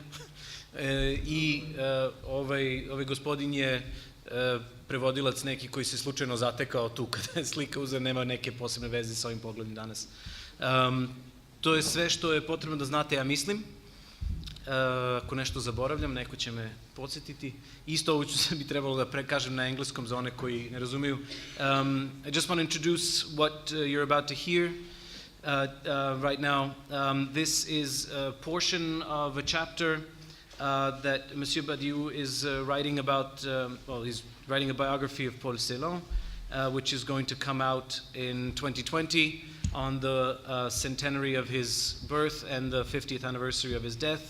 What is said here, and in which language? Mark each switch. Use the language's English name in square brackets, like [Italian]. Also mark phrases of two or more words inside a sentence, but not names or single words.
[Bosnian] I ovaj gospodin je prevodilac neki koji se slučajno zatekao tu kada je slika uzela, nema neke posebne veze sa ovim pogledom danas. To je sve što je potrebno da znate, ja mislim. Ako nešto zaboravljam, neko će me podsjetiti. Isto ovo bi trebalo da prekažem na engleskom za one koji ne razumiju. [English] I just want to introduce what you're about to hear right now. This is a portion of a chapter that Monsieur Badiou is writing about, well, he's writing a biography of Paul Celan, which is going to come out in 2020 on the centenary of his birth and the 50th anniversary of his death.